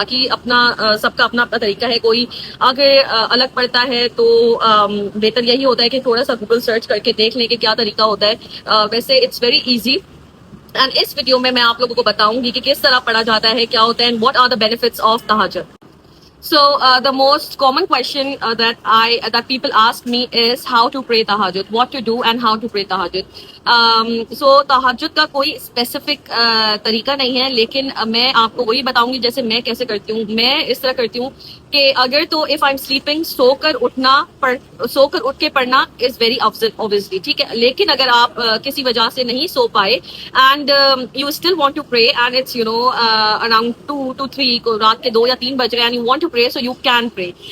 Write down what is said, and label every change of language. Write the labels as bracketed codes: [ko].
[hi] बाकी अपना सबका अपना अपना तरीका है। कोई अगर अलग पढ़ता है तो बेहतर यही होता है कि थोड़ा सा गूगल सर्च करके देख लें कि क्या तरीका होता है। वैसे [en] it's very easy [hi] एंड इस वीडियो में मैं आप लोगों को बताऊंगी कि किस तरह पढ़ा जाता है, क्या होता है and [en] What are the benefits of तहज्जुद। So the most common question that people ask me is how to pray tahajjud, what to do and how to pray tahajjud. [hi] So tahajjud का कोई specific तरीका नहीं है, लेकिन मैं आपको वही बताऊंगी जैसे मैं कैसे करती हूँ। मैं इस तरह करती हूँ कि अगर तो [en] if I am sleeping [hi] सोकर उठ के पढ़ना [en] is very अफजल obviously, [hi] ठीक है। लेकिन अगर आप किसी वजह से नहीं सो पाए [en] and you still want to pray and it's around 2 to 3 [hi] को रात के 2 या 3 बज रहे हैं [en] And you want to pray, so you can pray.